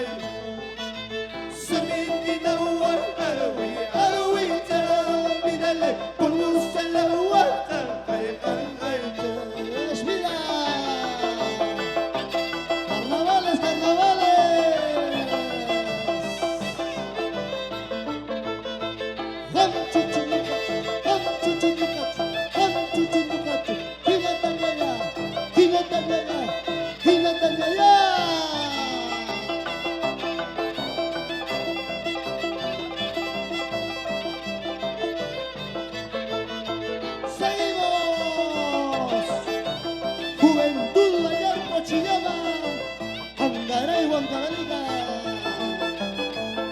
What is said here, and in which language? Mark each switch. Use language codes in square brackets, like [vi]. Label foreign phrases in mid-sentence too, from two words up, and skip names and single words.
[es] Soy Pintinahua, Alawi, Alawi, ya, mírale, vamos a la agua, janjay, janjay. Mira, carnavales, carnavales. [qu] Ham chuchunicachu, ham chuchunicachu, ham chuchunicachu. Jinatan yaya, jinatan yaya, jinatan yaya. [es] Seguimos. Juventud allá en Cochillama, Angaray, Huancavelica.